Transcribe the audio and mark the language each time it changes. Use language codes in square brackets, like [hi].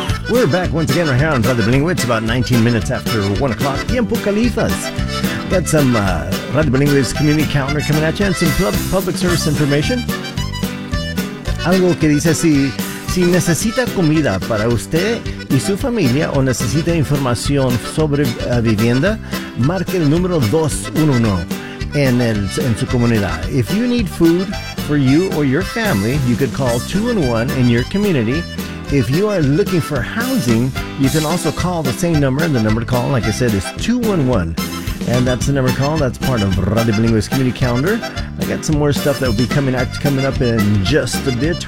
[en] We're back once again right here on Brother Blingwitz, about 19 minutes after 1 o'clock. [es] Tiempo Califas. [en] Got some Brother Blingwitz community calendar coming at you and some public service information. [es] Algo que dice así. Si necesita comida para usted y su familia o necesita información sobre vivienda, marque el número 211 en su comunidad. [en] If you need food for you or your family, you could call 211 in your community. If you are looking for housing, you can also call the same number. The number to call, like I said, is 211. And that's the number to call. That's part of Radio Bilingüe's community calendar. I got some more stuff that will be coming up in just a bit.